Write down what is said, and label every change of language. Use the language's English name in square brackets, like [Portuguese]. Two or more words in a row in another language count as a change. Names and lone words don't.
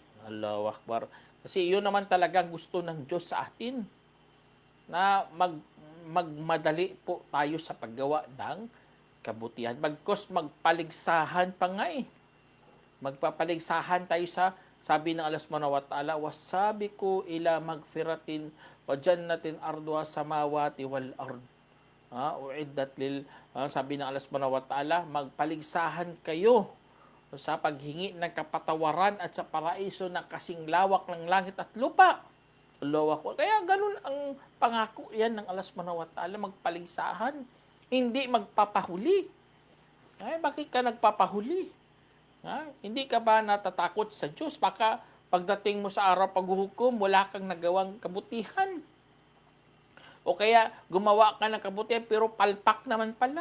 [Arabic] الله أكبر. [Filipino] Kasi yun naman talagang gusto ng Diyos sa atin, na magmadali po tayo sa paggawa ng kabutihan. Bagkos magpaligsahan pa nga Magpapaligsahan tayo sa, sabi ng [Arabic] الله سبحانه وتعالى, وسابقوا إلى مغفرة وجنة عرضها السماوات والأرض. أعدت لل, [Filipino] sabi ng [Arabic] الله سبحانه وتعالى, [Filipino] magpaligsahan kayo sa paghingi ng kapatawaran at sa paraiso na kasing lawak ng langit at lupa. Kaya ganun ang pangako yan ng [Arabic] الله سبحانه وتعالى, [Filipino] magpaligsahan. hindi magpapahuli. Ay, bakit ka nagpapahuli? Hindi ka ba natatakot sa Diyos? Baka pagdating mo sa araw paghuhukom, wala kang nagawang kabutihan. O kaya gumawa ka ng kabutihan pero palpak naman pala.